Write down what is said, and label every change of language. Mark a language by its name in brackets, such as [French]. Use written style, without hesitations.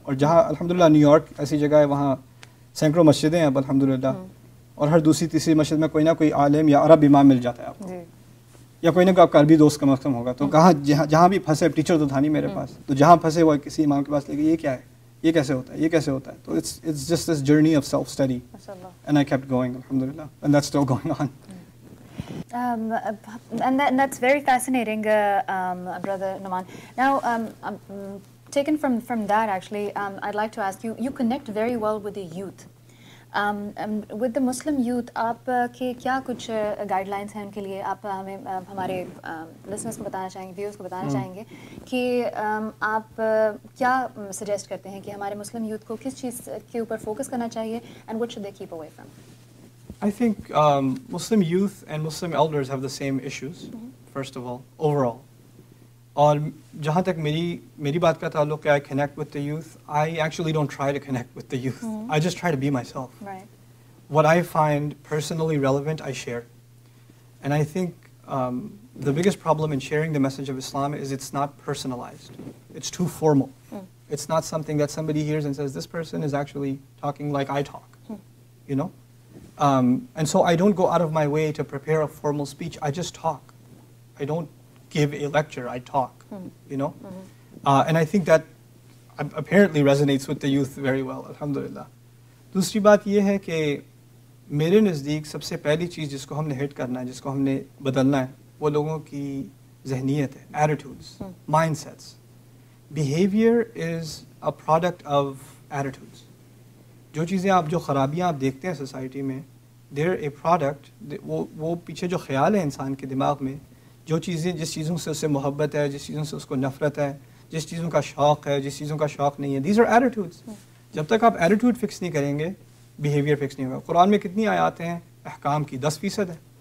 [Urdu] اور جہاں الحمدللہ نیو یارک ایسی جگہ ہے، وہاں سینکڑوں مسجدیں ہیں اب الحمدللہ، اور ہر دوسری تیسری مسجد میں کوئی نہ کوئی عالم یا عرب امام مل جاتا ہے آپ کو، یا کوئی نہ کوئی آپ کا عربی دوست کم از کم ہوگا. تو کہاں جہاں بھی پھنسے، ٹیچر تو تھا نہیں میرے پاس، تو جہاں پھنسے وہ کسی امام کے پاس لے کے یہ کیا ہے، یہ کیسے ہوتا ہے، یہ کیسے ہوتا ہے. [English] تو it's just this journey of self study and I kept going الحمدللہ and that's still going on. And that's very fascinating, Brother Numan. Now, taken from that, actually, I'd like to ask you, you connect very well with the youth. With the Muslim youth, [Urdu] آپ کے کیا کچھ guide lines ہیں ان کے لیے؟ آپ ہمیں ہمارے لسنرس کو بتانا چاہیں گے، ویورز کو بتانا چاہیں گے کہ آپ کیا سجیسٹ کرتے ہیں کہ ہمارے مسلم یوتھ کو کس چیز کے اوپر فوکس کرنا چاہیے [English] and what should they keep away from? I think Muslim youth and Muslim elders have the same issues, first of all, overall. [Urdu] اور جہاں تک میری بات کا تعلق ہے, [English] I connect with the youth. I actually don't try to connect with the youth, I just try to be myself. What I find personally relevant, I share. And I think the biggest problem in sharing the message of Islam is it's not personalized. It's too formal. It's not something that somebody hears and says, this person is actually talking like I talk, you know? And so I don't go out of my way to prepare a formal speech. I just talk. I don't give a lecture. I talk, you know? And I think that apparently resonates with the youth very well, alhamdulillah. [Urdu] دوسری بات یہ ہے کہ میرے نزدیک سب سے پہلی چیز جس کو ہم نے ہٹ کرنا ہے, جس کو ہم نے بدلنا ہے, وہ لوگوں کی ذہنیت ہے, attitudes, mind seats. [English] Behaviour is a product of attitudes. [Urdu] جو چیزیں جو خرابیاں آپ دیکھتے ہیں سوسائٹی میں, [English] they're a product, [Urdu] وہ پیچھے جو خیال ہے انسان کے دماغ میں, جس چیزوں سے اسے محبت ہے, جس چیزوں سے اس کو نفرت ہے, جس چیزوں کا شوق ہے, جس چیزوں کا شوق نہیں ہے, [English] These are attitudes. [Urdu] جب تک آپ ایٹیٹیوڈ فکس نہیں کریں گے, بیہیویئر فکس نہیں ہوگا. قرآن میں کتنی آیات ہیں, احکام کی 10% ہے.